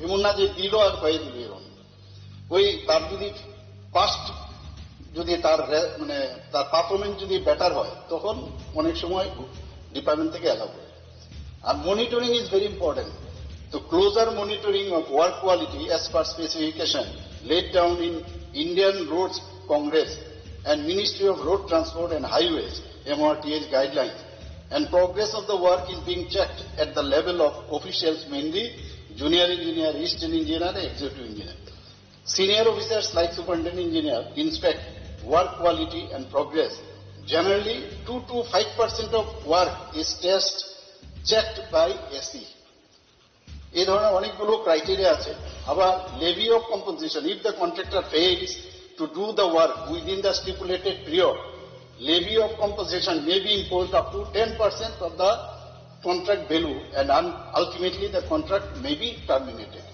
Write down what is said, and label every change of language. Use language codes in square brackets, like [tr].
[bn] এমন না যে দিল আর হয়ে দিল, এরকম ওই তার যদি পাস্ট যদি তার মানে তার পারফরমেন্স যদি বেটার হয় তখন অনেক সময় ডিপার্টমেন্ট থেকে অ্যালাউ করে। [en] আর monitoring is very important. তো closer monitoring of work quality as per specification laid down in Indian Roads Congress and Ministry of Road Transport and Highways MRTH guidelines, and progress of the work is being checked at the level of officials, mainly junior engineer, assistant engineer, and executive engineer. Senior officers like superintendent engineer inspect work quality and progress. Generally 2 to 5% of work is checked by SE. [bn] এই ধরনের অনেকগুলো criteria আছে। [en] আবার levy of compensation, if the contractor fails to do the work within the stipulated period, levy of compensation may be imposed up to 10% of the contract value and ultimately the contract may be terminated.